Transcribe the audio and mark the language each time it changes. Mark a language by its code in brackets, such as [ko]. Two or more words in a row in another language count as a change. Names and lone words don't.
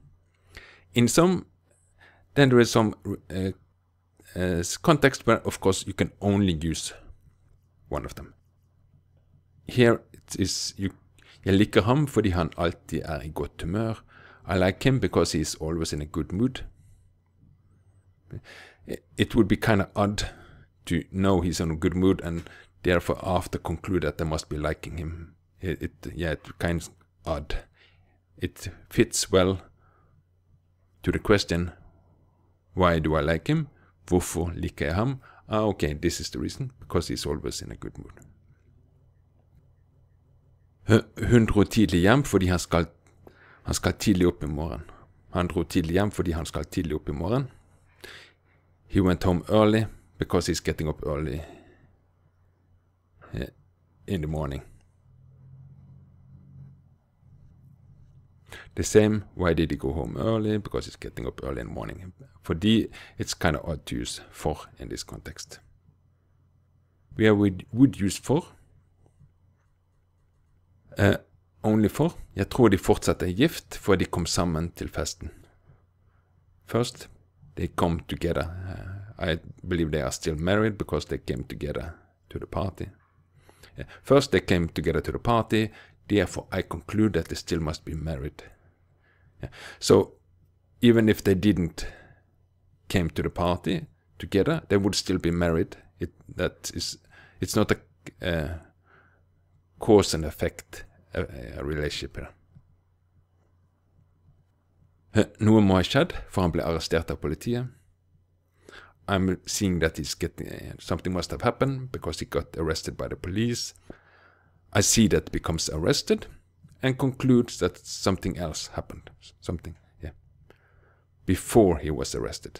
[en] In some, then there is some context where, of course, you can only use one of them. Here it is, [no] jeg liker ham fordi han alltid er i godt humør. [en] I like him because he is always in a good mood. It would be kind of odd to know he's in a good mood and therefore after conclude that I must be liking him. It's kind of odd. It fits well to the question, why do I like him? [no] Hvorfor liker jeg ham? [en] Okay, this is the reason, because he's always in a good mood. [no] Hun dro tidlig hjem fordi han skal tidlig opp i morgen. Han dro tidlig hjem fordi han skal tidlig opp i morgen. [en] He went home early because he's getting up early in the morning. The same, why did he go home early? Because he's getting up early in the morning. Fordi it's kind of odd to use for in this context. Where we would use for. Only for. [no] Jeg tror de fortsatt er gift, for de kom sammen til festen. [en] First, they come together. I believe they are still married because they came together to the party. First, they came together to the party. Therefore, I conclude that they still must be married. So, even if they didn't came to the party together, they would still be married. It's not cause and effect relationship her. [no] Noe må ha skjedd, for han ble arrestert av politiet. [en] I'm seeing that he's getting something must have happened because he got arrested by the police. I see that becomes arrested and concludes that something else happened. Something, yeah, before he was arrested.